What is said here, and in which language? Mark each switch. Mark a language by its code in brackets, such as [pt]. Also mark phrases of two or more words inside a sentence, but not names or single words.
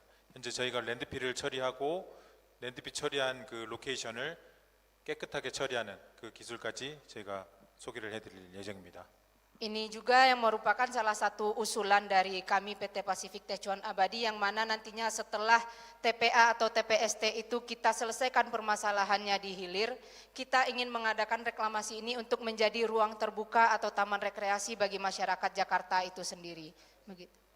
[ko] 현재 저희가 랜드필을 처리하고 랜드필 처리한 그 로케이션을 깨끗하게 처리하는 그 기술까지 저희가 소개를 해드릴 예정입니다. [id] Ini juga yang merupakan salah satu usulan dari kami PT Pasifik Tecuan Abadi yang mana nantinya setelah TPA atau TPST itu kita selesaikan permasalahannya di hilir, kita ingin mengadakan reklamasi ini untuk menjadi ruang terbuka atau taman rekreasi bagi masyarakat Jakarta itu sendiri. Begitu.